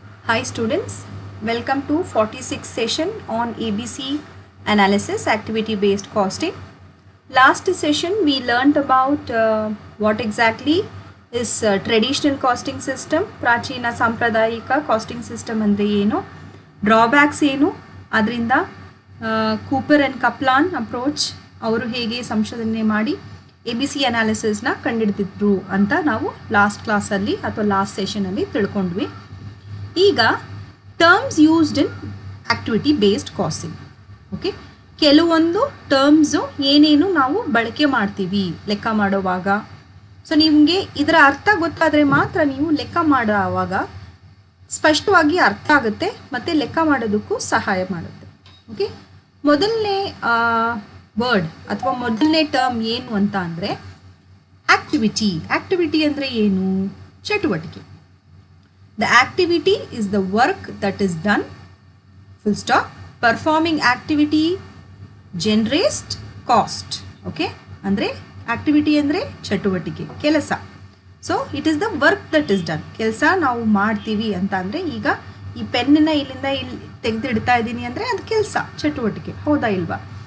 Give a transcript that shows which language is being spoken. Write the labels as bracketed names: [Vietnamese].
[English] Hi students, welcome to 46th session on ABC analysis activity based costing. Last session we learnt about what exactly is traditional costing system, [Kannada] ಪ್ರಾಚೀನ ಸಾಂಪ್ರದಾಯಿಕ casting system ಅಂದರೆ ಏನು, drawbacks ಏನು, ಅದರಿಂದ Cooper and Kaplan approach ಅವರು ಹೇಗೆ ಸಂಶೋಧನೆ ಮಾಡಿ ABC ಅನಾಲಿಸಿಸ್ನ ಕಂಡುಹಿಡಿದಿದ್ರು ಅಂತ ನಾವು ಲಾಸ್ಟ್ ಕ್ಲಾಸಲ್ಲಿ ಅಥವಾ ಲಾಸ್ಟ್ ಸೆಷನಲ್ಲಿ ತಿಳ್ಕೊಂಡ್ವಿ. [English] ಈಗ terms used in activity based costing. [Kannada] Okay, ಕೆಲವೊಂದು ಟರ್ಮ್ಸು ಏನೇನು ನಾವು ಬಳಕೆ ಮಾಡ್ತೀವಿ ಲೆಕ್ಕ ಮಾಡೋವಾಗ. ಸೊ ನಿಮಗೆ ಇದರ ಅರ್ಥ ಗೊತ್ತಾದರೆ ಮಾತ್ರ ನೀವು ಲೆಕ್ಕ ಮಾಡೋವಾಗ ಸ್ಪಷ್ಟವಾಗಿ ಅರ್ಥ ಆಗುತ್ತೆ ಮತ್ತು ಲೆಕ್ಕ ಮಾಡೋದಕ್ಕೂ ಸಹಾಯ ಮಾಡುತ್ತೆ. ಓಕೆ, ಮೊದಲನೇ ವರ್ಡ್ ಅಥವಾ ಮೊದಲನೇ ಟರ್ಮ್ ಏನು ಅಂತ ಅಂದರೆ ಆಕ್ಟಿವಿಟಿ. ಆಕ್ಟಿವಿಟಿ ಅಂದರೆ ಏನು? ಚಟುವಟಿಕೆ. [English] The activity is the work that is done, full stop. Performing activity generates cost. [Kannada] Okay, ಅಂದರೆ ಆಕ್ಟಿವಿಟಿ ಅಂದರೆ ಚಟುವಟಿಕೆ, ಕೆಲಸ. [English] So it is the work that is done. [Kannada] ಕೆಲಸ ನಾವು ಮಾಡ್ತೀವಿ ಅಂತ ಅಂದರೆ ಈಗ ಈ ಪೆನ್ನನ್ನು ಇಲ್ಲಿಂದ ಇಲ್ಲಿ ತೆಗೆದಿಡ್ತಾ ಇದ್ದೀನಿ ಅಂದರೆ ಅದು ಕೆಲಸ, ಚಟುವಟಿಕೆ, ಹೌದಾ ಇಲ್ವಾ?